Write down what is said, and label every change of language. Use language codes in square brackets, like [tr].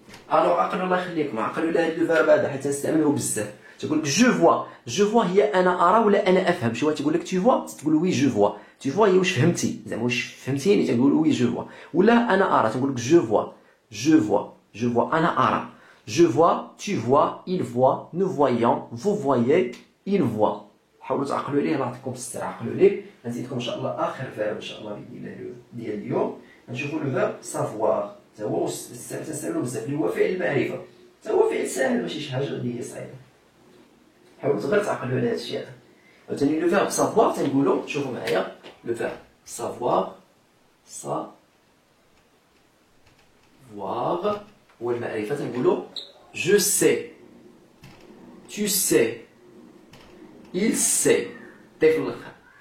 [ar] الوغ عقلوا الله يخليكم، عقلوا على هاد لو فيرب هذا حيت تنستعملوه بزاف. تقول لك جو فوا هي انا ارى ولا انا افهم. شي واحد تقول لك تو فوا، تقول وي جو فوا. تو فوا هي واش فهمتي، زعما واش فهمتيني، تنقول وي جو فوا. ولا انا ارى تنقول لك جو فوا انا ارى. [fr] جو فوا، tu vois، il voit، nous voyons، vous voyez، il voit. [ar] حاولوا تعقلوا عليه الله يعطيكم الصحة، عقلوا عليه. نزيدكم ان شاء الله اخر فيرب ان شاء الله باذن الله ديال اليوم. نشوفوا لو فيرب سافوار، تا هو تنستعملوه بزاف، اللي هو فعل المعرفة. تا هو فعل ساهل، ماشي شي حاجة اللي هي صعيبة. حاولوا غير تعقلوا على هاد الشيء هذا. عاوتاني لو فيرب سافوار تنقولوا، شوفوا معايا لو فيرب سافوار، هو المعرفة. تنقولوا [fr] je sais، tu sais، il sait، [ar] طيف الاخر.